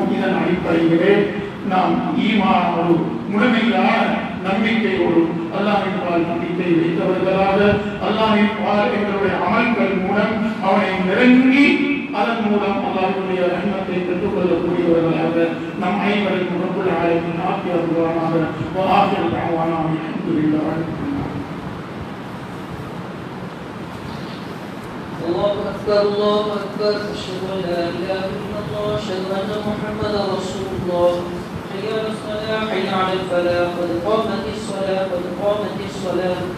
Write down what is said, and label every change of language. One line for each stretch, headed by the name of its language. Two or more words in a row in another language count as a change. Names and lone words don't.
Tamil: இதன் அடிப்படையிலே நாம் ஈமானோடு முழுமையான நம்பிக்கையோடு அல்லாஹ்வின் பால் நம்பிக்கை வைத்தவர்களாக அல்லாஹ்வின் பால் எங்களுடைய அமல்கள் மூலம் அவனை நெருங்கி அதன் மூலம் அல்லாஹ்வுடைய ரஹ்மத்தை பெற்றுக்கொள்ளக்கூடியவர்களாக நம் அனைவரையும்
Arabic: رب العالمين
Tamil: ஆக்கி அருள்வானாக.
Arabic: وآخر دعوانا الحمد لله رب العالمين. الله أكبر الله أكبر أشهد أن لا إله إلا الله أشهد أن محمدا رسول الله. حي على الصلاة حي على الفلاح قد قامت الصلاة قد قامت الصلاة.